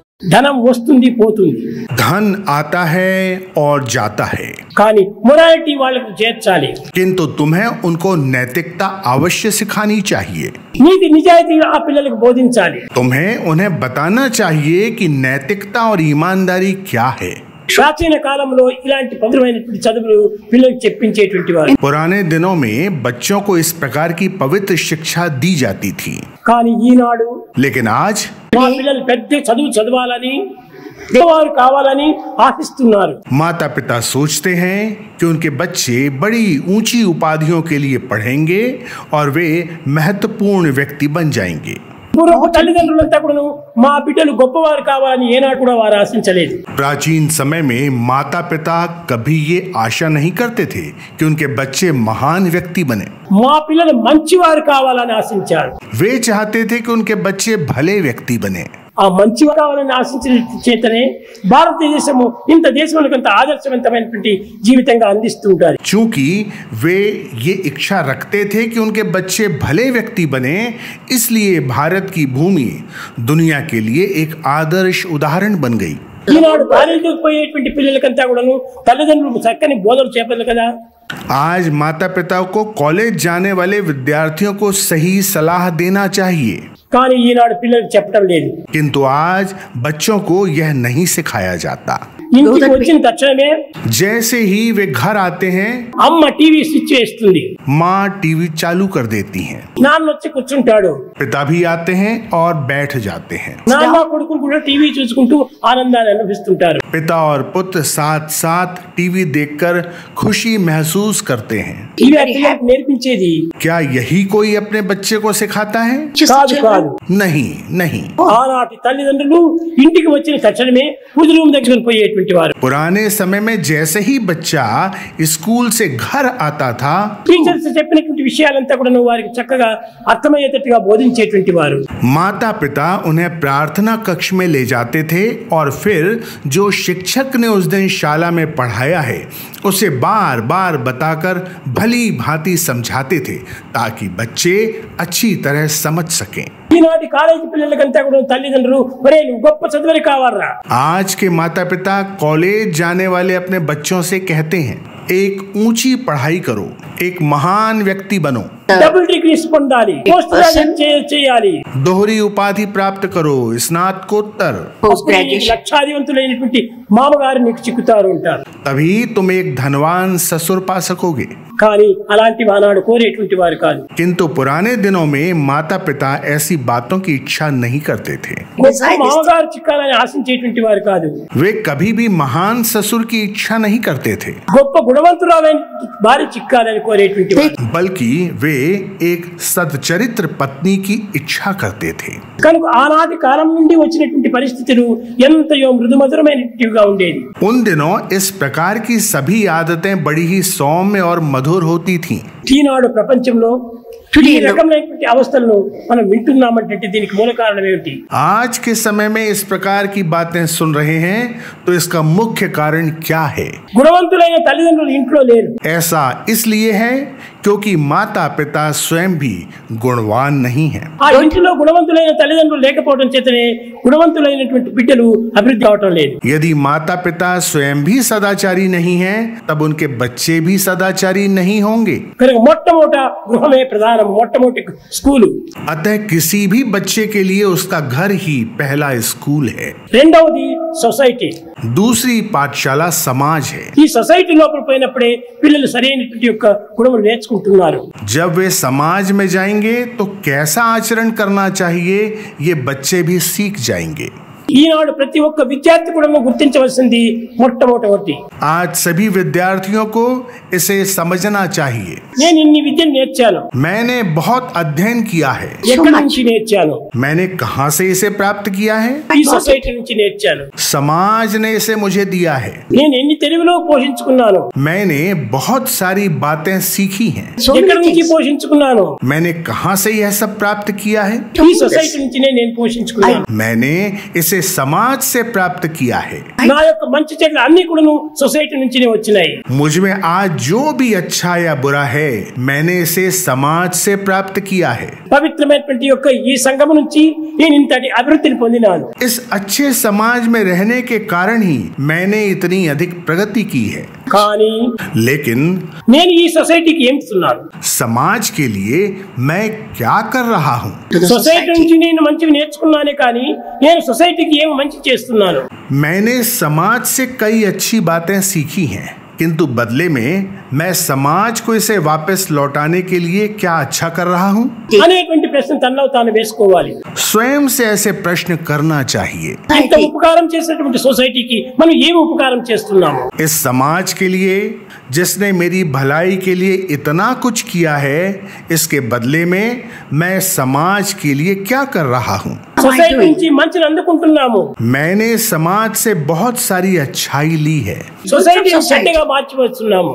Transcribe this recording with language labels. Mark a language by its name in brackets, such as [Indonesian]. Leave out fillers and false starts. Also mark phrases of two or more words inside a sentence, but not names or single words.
[Telugu] ధనం వస్తుంది పోతుంది, [Hindi] धन आता है और जाता है, [Telugu] కానీ మొరాలిటీ వాళ్ళకి చేర్చాలి. [Hindi] किंतु तुम्हें उनको नैतिकता अवश्य सिखानी चाहिए. [Telugu] నీతి నిజాయితీ ఆ పిల్లలకు బోధించాలి. [Hindi] तुम्हें उन्हें बताना चाहिए कि नैतिकता और ईमानदारी क्या है. [Telugu] ప్రాచీన కాలంలో ఇలాంటి పవిత్రమైనటువంటి చదువులు పిల్లలకు చెప్పించేటువంటి వారు. [Hindi] पुराने दिनों में बच्चों को इस प्रकार की पवित्र शिक्षा दी जाती थी, [Telugu] కానీ ఈనాడు [Hindi] लेकिन आज [Telugu] మా పిల్లలు పెద్ద చదువు చదవాలని వారు కావాలని ఆశిస్తున్నారు. [Hindi] माता पिता सोचते हैं कि उनके बच्चे बड़ी ऊंची उपाधियों के लिए पढ़ेंगे और वे महत्वपूर्ण व्यक्ति बन जाएंगे. [Telugu] పూర్వపు తల్లిదండ్రులంతా కూడా మా బిడ్డలు గొప్పవారు కావాలని ఏనాడు కూడా వారు ఆశించలేదు. [Hindi] प्राचीन समय में माता पिता कभी ये आशा नहीं करते थे कि उनके बच्चे महान व्यक्ति बने. [Telugu] మా పిల్లలు మంచివారు కావాలని ఆశించారు. [Hindi] वे चाहते थे कि उनके बच्चे भले व्यक्ति बने. [Telugu] ఆ మంచివారు కావాలని ఆశించిన చేతనే భారతదేశము ఇంత దేశంలో కొంత ఆదర్శవంతమైనటువంటి జీవితంగా అందిస్తూ ఉంటారు. [Hindi] चूंकि वे ये इच्छा रखते थे कि उनके बच्चे भले व्यक्ति बने, इसलिए भारत की भूमि दुनिया के लिए एक आदर्श उदाहरण बन गई. [Telugu] ఈనాడు కాలేజీకి పోయేటువంటి పిల్లలకంతా కూడాను తల్లిదండ్రులు చక్కని బోధనలు చేపట్టారు కదా. [Hindi] आज माता पिता को कॉलेज जाने वाले विद्यार्थियों को सही सलाह देना चाहिए, [Telugu] కానీ ఈనాడు పిల్లలకు చెప్పడం లేదు. [Hindi] किंतु आज बच्चों को यह नहीं सिखाया जाता. [Telugu] ఇంటికి వచ్చిన తక్షణమే [Hindi] जैसे ही वे घर आते हैं, [Telugu] అమ్మ [English] TV switch [Telugu] వేస్తుంది, [Hindi] माँ टीवी चालू कर देती हैं, [Telugu] నాన్న వచ్చి కూర్చుంటాడు, [Hindi] पिता भी आते हैं और बैठ जाते हैं. [Telugu] నాన్న కొడుకులు కూడా టీవీ చూసుకుంటూ ఆనందాన్ని అనుభవిస్తుంటారు. [Hindi] पिता और पुत्र साथ साथ टीवी देखकर खुशी महसूस करते हैं. [Telugu] ఇవి ఆ పిల్లలకు నేర్పించేది [Hindi] क्या यही कोई अपने बच्चे को सिखाता है? [Telugu] కాదు కాదు. [Hindi] नहीं नहीं. [Telugu] ఆనాటి తల్లిదండ్రులు ఇంటికి వచ్చిన తక్షణమే పూజ రూమ్ దగ్గర పోయేటువంటి వారు. [Hindi] पुराने समय में जैसे ही बच्चा स्कूल से घर आता था, [Telugu] టీచర్స్ చెప్పినటువంటి విషయాలంతా కూడా వారికి చక్కగా అర్థమయ్యేటట్టుగా బోధించేటువంటి వారు. [Hindi] माता पिता उन्हें प्रार्थना कक्ष में ले जाते थे और फिर जो शिक्षक ने उस दिन शाला में पढ़ाया है उसे बार बार बताकर भली भांति समझाते थे ताकि बच्चे अच्छी तरह समझ सकें. [Telugu] ఈనాటి కాలేజీ పిల్లలకంతా కూడా తల్లిదండ్రులు ఒరే నువ్వు గొప్ప చదువులు కావాలరా. [Hindi] आज के माता पिता कॉलेज जाने वाले अपने बच्चों से कहते हैं, एक ऊंची पढ़ाई करो, एक महान व्यक्ति बनो, [English] double degrees [Telugu] పొందాలి, [English] post graduate [Telugu] చేయాలి, [Hindi] दोहरी उपाधि प्राप्त करो, स्नातकोत्तर, [Telugu] లక్షాధివంతులైనటువంటి మామగారు నీకు చిక్కుతారు ఉంటారు. [Hindi] तभी तुम एक धनवान ससुर पा सकोगे. [Telugu] కానీ అలాంటి ఆనాడు కోరేటువంటి వారు కాదు. [Hindi] किंतु पुराने दिनों में माता पिता ऐसी बातों की इच्छा नहीं करते थे. [Telugu] గొప్ప మామగారు చిక్కాలని ఆశించేటువంటి వారు కాదు. [Hindi] वे कभी भी महान ससुर की इच्छा नहीं करते थे, [Telugu] గొప్ప గుణవంతురాలైన భార్య చిక్కాలని కోరేటువంటి వారు. [Hindi] बल्कि वे एक सच्चरित्र पत्नी की इच्छा करते थे. [Telugu] కనుక ఆనాటి కాలం నుండి వచ్చినటువంటి పరిస్థితులు ఎంతయో మృదుమధురమైనటివిగా ఉండేది. [Hindi] उन दिनों इस प्रकार की सभी आदतें बड़ी ही सौम्य और मधुर होती थीं. [Telugu] ఈనాడు ప్రపంచంలో ఈ రకమైనటువంటి అవస్థలను మనం వింటున్నామంటే దీనికి మూల కారణం ఏమిటి? [Hindi] आज के समय में इस प्रकार की बातें सुन रहे हैं तो इसका मुख्य कारण क्या है? [Telugu] గుణవంతులైన తల్లిదండ్రులు ఇంట్లో లేరు. [Hindi] ऐसा इसलिए है क्योंकि माता पिता स्वयं भी गुणवान नहीं हैं. [Telugu] ఆ ఇంట్లో గుణవంతులైన తల్లిదండ్రులు లేకపోవడం చేతనే గుణవంతులైనటువంటి బిడ్డలు అభివృద్ధి అవటం లేదు. [Hindi] यदि माता पिता स्वयं भी सदाचारी नहीं हैं, तब उनके बच्चे भी सदाचारी नहीं होंगे. [Telugu] కనుక మొట్టమొదట గృహమే ప్రధానం, మొట్టమొదటి స్కూలు. [Hindi] अतः किसी भी बच्चे के लिए उसका घर ही पहला स्कूल है. [Telugu] రెండవది సొసైటీ. [Hindi] दूसरी पाठशाला समाज है. [Telugu] ఈ సొసైటీ లోపల పోయినప్పుడే పిల్లలు సరైనటువంటి యొక్క గుణములు నేర్చుకుంటున్నారు. [Hindi] जब वे समाज में जाएंगे तो कैसा आचरण करना चाहिए ये बच्चे भी सीख जाएंगे. [Telugu] ఈనాడు ప్రతి ఒక్క విద్యార్థి కూడా గుర్తించవలసింది మొట్టమొదటి [Hindi] आज सभी विद्यार्थियों को इसे समझना चाहिए. [Telugu] నేను ఇన్ని విద్యను నేర్చాను, [Hindi] मैंने बहुत अध्ययन किया है. [Telugu] ఎక్కడి నుంచి నేర్చాను? [Hindi] मैंने कहाँ से इसे प्राप्त किया है? [Telugu] ఈ సొసైటీ నుంచి నేర్చాను. [Hindi] समाज ने इसे मुझे दिया है. [Telugu] నేను ఎన్ని తెలివిలో పోషించుకున్నాను, [Hindi] मैंने बहुत सारी बातें सीखी हैं. [Telugu] ఎక్కడి నుంచి పోషించుకున్నాను? [Hindi] मैंने कहाँ से यह सब प्राप्त किया है? [Telugu] ఈ సొసైటీ నుంచి నేను పోషించుకున్నాను. [Hindi] मैंने इसे समाज से प्राप्त किया है। [Telugu] నా యొక్క మంచి చెడ్డలు అన్ని కూడాను సొసైటీ నుంచినే వచ్చినాయి. [Hindi] मुझ में आज जो भी अच्छा या बुरा है मैंने इसे समाज से प्राप्त किया है। [Telugu] పవిత్రమైనటువంటి యొక్క ఈ సంఘం నుంచి నేను ఇంతటి అభివృద్ధిని పొందినాను. [Hindi] इस अच्छे समाज में रहने के कारण ही मैंने इतनी अधिक प्रगति की है। [Telugu] కానీ [Hindi] लेकिन [Telugu] నేను ఈ సొసైటీకి ఏం ఇస్తున్నాను? [Hindi] समाज के लिए मैं क्या कर रहा हूँ? [Telugu] సొసైటీ నుంచి నేను మంచివి నేర్చుకున్నానే కానీ నేను సొసైటీకి ఏం మంచి చేస్తున్నాను? [Hindi] मैंने समाज से कई अच्छी बातें सीखी हैं, किंतु बदले में मैं समाज को इसे वापस लौटाने के लिए क्या अच्छा कर रहा हूँ? [Telugu] అనేటువంటి ప్రశ్న తనలో తాను వేసుకోవాలి. [Hindi] स्वयं से ऐसे प्रश्न करना चाहिए। [Telugu] ఇంత ఉపకారం చేసేటువంటి సొసైటీకి మనం ఏం ఉపకారం చేస్తున్నాము? [Hindi] इस समाज के लिए जिसने मेरी भलाई के लिए इतना कुछ किया है, इसके बदले में मैं समाज के लिए क्या कर रहा हूँ? [Telugu] సొసైటీ నుంచి మంచిని అందుకుంటున్నాము. [Hindi] मैंने समाज से बहुत सारी अच्छाई ली है, [Telugu] సొసైటీ చెడ్డగా మార్చివస్తున్నాము.